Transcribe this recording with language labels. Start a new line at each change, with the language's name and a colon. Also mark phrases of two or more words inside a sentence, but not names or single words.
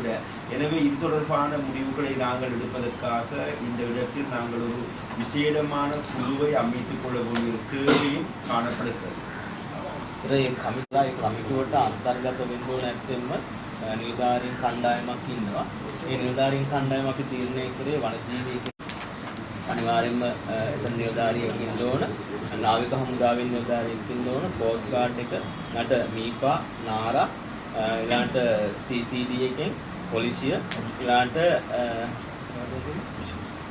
Tamil: எனவே இது தொடர்பான முடிவுகளை நாங்கள் எடுப்பதற்காக இந்த இடத்தில் நாங்கள் ஒரு விசேடமான குழுவை அமைத்துக் கொள்ள வேண்டிய தேவையும் காணப்படுகிறது.
Sinhala: කමිටුවට අන්තර්ගත වෙන්න ඕන නැත්නම් නිලධාරීන් කණ්ඩායමක් ඉන්නවා. ඒ නිලධාරීන් කණ්ඩායම අපි තීරණය කරේ වනජීවී අනිවාර්යයෙන්ම එතන නිලධාරියෙක් ඉන්න ඕන, නාවික හමුදාවෙන් නිලධාරියෙක් ඉන්න ඕන, කෝස්ට් ගාඩ් එක නට මීපා නාරා ඊළාට CCD එකෙන් පොලිසිය ඊළාට